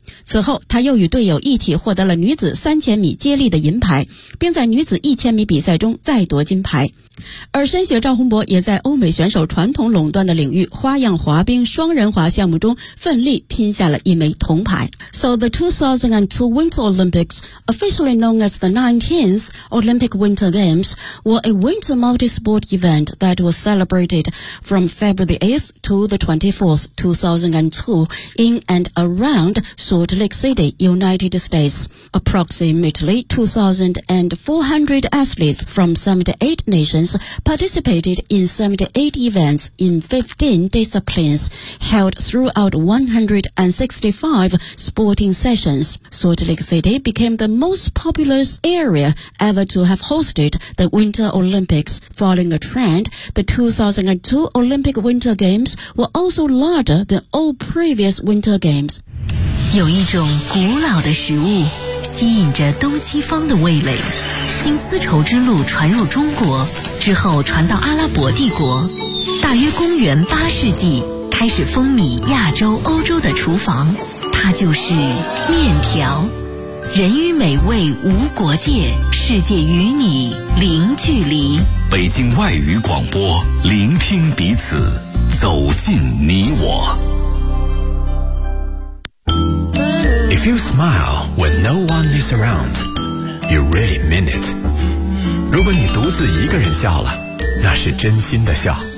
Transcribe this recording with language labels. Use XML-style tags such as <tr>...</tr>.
<zh>此后他又与队友一起获得了女子3000米接力的银牌，并在女子1000米比赛中再夺金牌。而申雪赵洪博也在欧美选手传统垄断的领域花样滑冰双人滑项目中奋力拼下了一枚铜牌。</zh> <en>So the 2002 Winter Olympics, officially known as the 19th Olympic Winter Games, were a winter multi-sport event that was celebrated from February 8th to the 24th, 2002 in and around Salt Lake City, United States. Approximately 2,400 athletes from 78 nations participated in 78 events in 15 disciplines held throughout 165 sporting sessions. Salt Lake City became the most populous area ever to have hosted the Winter Olympics. Following a trend, the 2002 Olympic Winter Games were also larger than all previous Winter Games.</en> <zh>有一种古老的食物吸引着东西方的味蕾，经丝绸之路传入中国之后传到阿拉伯帝国，大约公元八世纪开始风靡亚洲欧洲的厨房，它就是面条。人与美味无国界，世界与你零距离。北京外语广播，聆听彼此，走进你我。</zh> <en>If you smile when no one is around, you really mean it.</en> <zh>如果你独自一个人笑了，那是真心的笑。</zh>